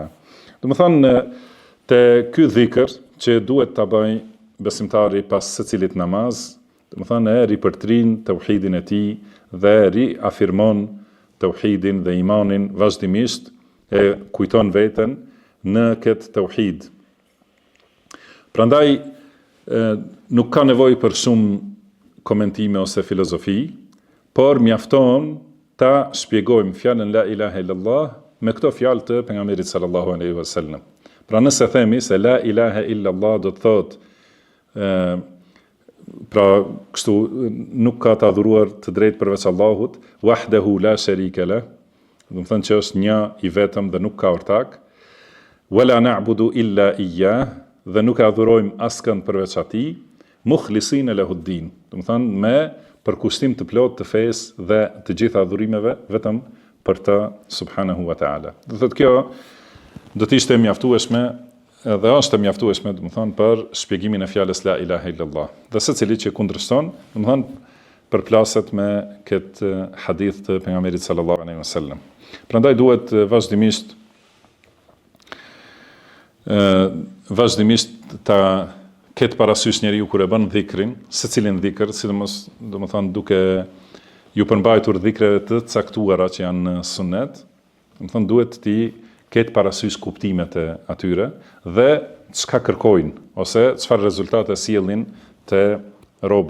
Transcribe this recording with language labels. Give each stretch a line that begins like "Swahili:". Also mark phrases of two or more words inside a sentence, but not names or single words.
Albanian: Do të thonë te ky dhikr që duhet ta bëj besimtari pas secilit namaz, do të thonë ripërtrin tauhidin e tij dhe riafirmon tauhidin dhe imanin vazhdimisht, e kujton veten në këtë tauhid. Prandaj nuk ka nevojë për shumë komentime ose filozofi, por mjafton ta shpjegojmë fjalën
Arabic: لا إله إلا الله
Albanian: me këto fjalë të pejgamberit
Arabic: صلى الله عليه وسلم.
Albanian: Pra nëse themi se
Arabic: لا إله إلا الله
Albanian: do të thotë pra kështu nuk ka të adhuruar të drejtë përveç Allahut,
Arabic: وحده لا شريك له,
Albanian: do të thonë që është një i vetëm dhe nuk ka ortak,
Arabic: ولا نعبد إلا إياه,
Albanian: dhe nuk e adhurojmë askënd përveç atij,
Arabic: مخلصين له الدين,
Albanian: do të thonë me përkushtim të plot të fesë dhe të gjitha adhurimeve vetëm për të
Arabic: سبحانه وتعالى.
Albanian: Do thotë kjo do të ishte mjaftueshme dhe është e mjaftueshme, do të thonë, për shpjegimin e fjalës
Arabic: لا إله إلا الله.
Albanian: Dhe secili që kundërshton, do të thonë, përplaset me këtë hadith të pejgamberit
Arabic: صلى الله عليه وسلم.
Albanian: Prandaj duhet vazhdimisht ta ketë parasysh njeriu kur e bën dhikrin, secilin dhikr, sidomos, do të thonë, duke ju përmbajtur dhikreve të caktuara që janë në sunnet, do të thonë, duhet ti ketë parasysh kuptimet e atyre dhe çka kërkojnë ose çfarë rezultate sjellin te robi.